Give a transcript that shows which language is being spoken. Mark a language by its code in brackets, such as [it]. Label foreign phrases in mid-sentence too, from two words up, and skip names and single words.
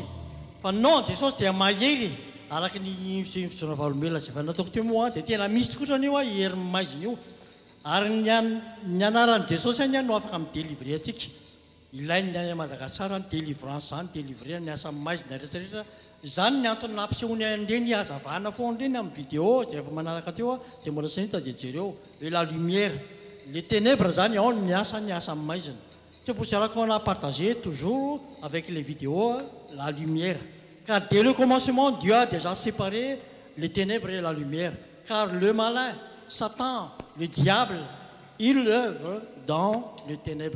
[mg] Fa [fr] nom de Jésus [mg] dia mahery araka ny sonavalombelona zay fanataoko teo moa dia tena misy tokoa zany io a hery maizina io ary ny anaran'i Jesosy any no afaka midélivrer antsika. Ilainy any Madagasikara ny délivrance zany délivrer ny asa maizina rehetrarehetra. Zany ny antony nampisehoany andreny hazavana foana andreny amin'ny vidéo zay efa manaraka teo a zay mbola sy nita dia jereo hoe [fr] la lumière. Les ténèbres, on y a ça, c'est pour cela qu'on a partagé toujours avec les vidéos la lumière. Car dès le commencement, Dieu a déjà séparé les ténèbres et la lumière. Car le malin, Satan, le diable, il œuvre dans les ténèbres.